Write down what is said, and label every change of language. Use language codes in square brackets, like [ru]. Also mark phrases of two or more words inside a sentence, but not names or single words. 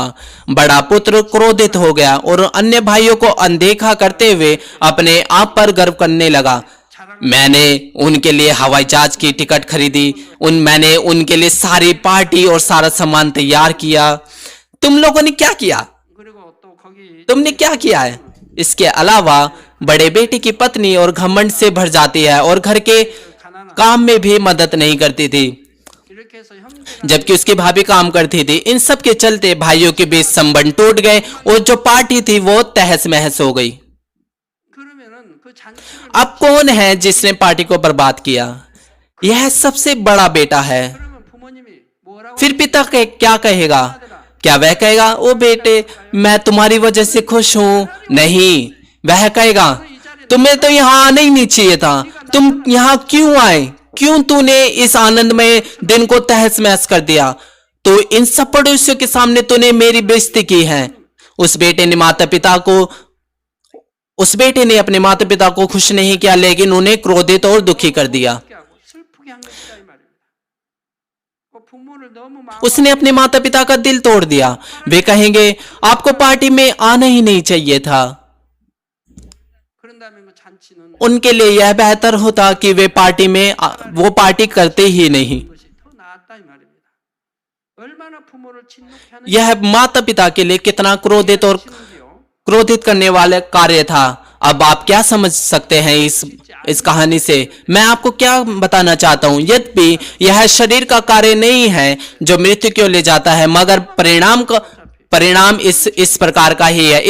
[hi] बड़ा पुत्र क्रोधित हो गया और अन्य भाइयों को अनदेखा करते हुए अपने आप पर गर्व करने लगा। मैंने उनके लिए हवाई जहाज की टिकट खरीदी, मैंने उनके लिए सारी पार्टी और सारा सामान तैयार किया। तुम लोगों ने क्या किया? [ko] 그리고 또 거기 [hi] तुमने क्या किया है? इसके अलावा बड़े बेटे की पत्नी और घमंड से भर जाती है और घर के [ko] 가난한 [hi] काम में भी मदद नहीं करती थी, [ko] 이렇게 해서 형제가 [hi] जबकि उसकी भाभी काम करती थी। इन सब के चलते भाइयों के बीच संबंध टूट गए और जो पार्टी थी वो तहस महस हो गई। [ko] 그러면은 그 잔치를 [hi] अब कौन है जिसने पार्टी को बर्बाद किया? यह सबसे बड़ा बेटा है। [ko] 그러면 부모님이 뭐라고 [hi] फिर पिता क्या कहेगा? क्या वह कहेगा, ओ बेटे मैं तुम्हारी वजह से खुश हूं? नहीं, वह कहेगा, तुम्हें तो यहाँ आना ही नहीं चाहिए था, तुम यहाँ क्यों आए? क्यों तूने इस आनंदमय दिन को तहस महस कर दिया? तो इन सब पड़ोसियों के सामने तूने मेरी बेइज्जती की है। उस बेटे ने अपने माता पिता को खुश नहीं किया, लेकिन उन्हें क्रोधित और दुखी कर दिया। [ko] 하고 슬프게 한 것이다 이 말입니다. 그 부모를 너무 마음 [hi] उसने अपने माता पिता का दिल तोड़ दिया। वे कहेंगे, आपको पार्टी में आना ही नहीं चाहिए था। [ko] 그런다면 그 잔치는 [hi] उनके लिए यह बेहतर होता कि वे वो पार्टी करते ही नहीं। [ko] 것이 더 나았다 이 말입니다. 얼마나 부모를 진노케 하는 [hi] यह माता पिता के लिए कितना [ko] 것인지요. [hi] क्रोधित करने वाला कार्य था। अब आप क्या समझ सकते हैं इस कहानी से? मैं आपको क्या बताना चाहता हूं, यद्यपि यह शरीर का कार्य नहीं है जो मृत्यु की ओर ले जाता है, मगर परिणाम इस प्रकार का ही है।